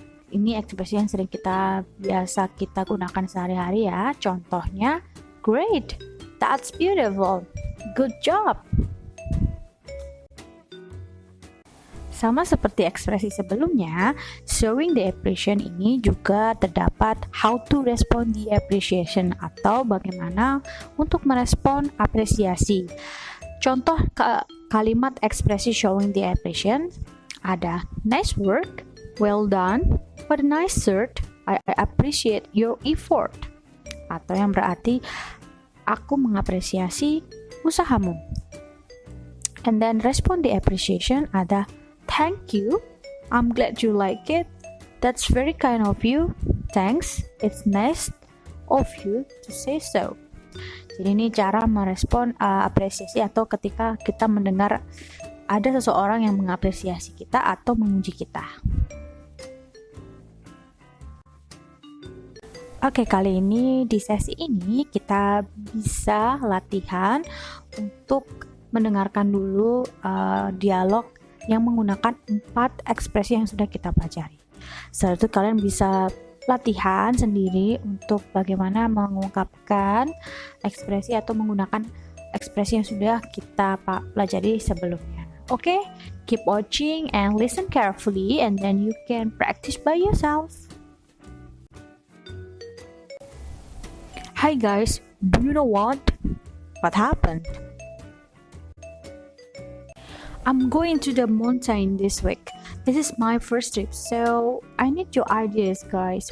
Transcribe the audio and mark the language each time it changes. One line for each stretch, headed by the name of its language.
Indonesian: Ini ekspresi yang biasa kita gunakan sehari-hari ya. Contohnya,
English: great, that's beautiful, good job.
Indonesian: Sama seperti ekspresi sebelumnya,
English: showing the appreciation
Indonesian: ini juga terdapat
English: how to respond the appreciation
Indonesian: atau bagaimana untuk merespon apresiasi. Contoh kalimat ekspresi
English: showing the appreciation
Indonesian: ada
English: nice work, well done, what a nice shirt, I appreciate your effort.
Indonesian: Atau yang berarti aku mengapresiasi usahamu.
English: And then respond the appreciation
Indonesian: ada
English: thank you, I'm glad you like it, that's very kind of you, thanks, it's nice of you to say so.
Indonesian: Jadi ini cara merespon apresiasi atau ketika kita mendengar ada seseorang yang mengapresiasi kita atau memuji kita. Oke, kali ini di sesi ini kita bisa latihan untuk mendengarkan dulu dialog yang menggunakan 4 ekspresi yang sudah kita pelajari. Setelah itu kalian bisa latihan sendiri untuk bagaimana mengungkapkan ekspresi atau menggunakan ekspresi yang sudah kita pelajari sebelumnya.
English: Okay, keep watching and listen carefully and then you can practice by yourself. Hi guys, do you know what? What happened? I'm going to the mountain this week. This is my first trip, so I need your ideas, guys.